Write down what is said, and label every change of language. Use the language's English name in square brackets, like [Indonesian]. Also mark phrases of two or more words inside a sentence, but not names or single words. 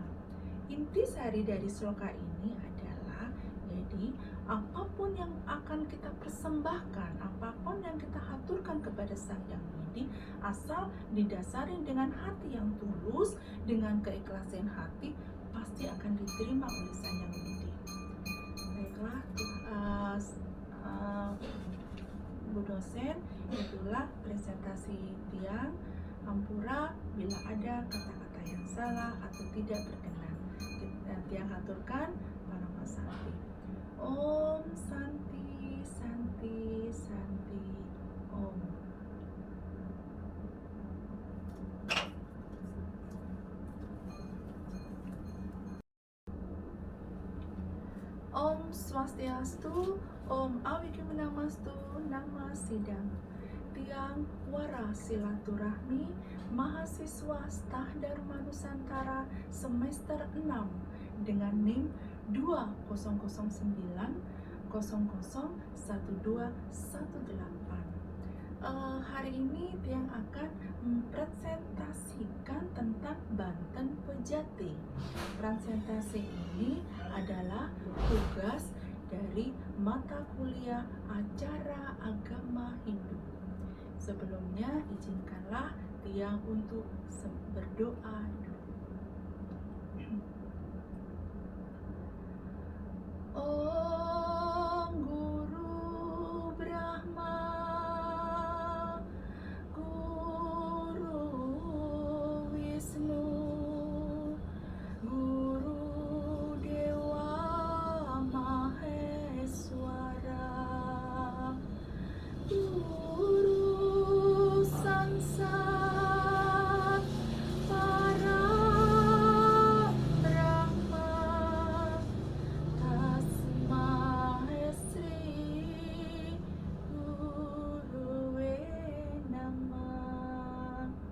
[Indonesian] Intisari dari sloka ini adalah, jadi apapun yang akan kita persembahkan, apapun yang kita haturkan kepada Sang Hyang Widi, asal didasari dengan hati yang tulus, dengan keikhlasan hati, pasti akan diterima oleh Sang Hyang Widi. Baiklah, Bu dosen, itulah presentasi Tiang. Ampura bila ada kata-kata yang salah atau tidak berkenan. Tiang haturkan [Sanskrit] परम शान्ति. ॐ शान्तिः शान्तिः शान्तिः ॐ. ॐ स्वस्त्यस्तु ॐ अविघ्नमस्तु नमः सिद्धम्. [Indonesian] Tiang Wara Silaturahmi mahasiswa Stah Dharma Nusantara semester 6 dengan NIM 2009001218. Hari ini Tiang akan mempresentasikan tentang Banten Pejati. Presentasi ini adalah tugas dari mata kuliah Acara Agama Hindu. Sebelumnya, izinkanlah Tiang untuk berdoa dulu. [Sanskrit] ॐ गुरुर्ब्रह्मा गुरुर्विष्णुः, गुरुर्देवो महेश्वरः गुरुः साक्षात् परब्रह्म तस्मै श्री गुरवे नमः.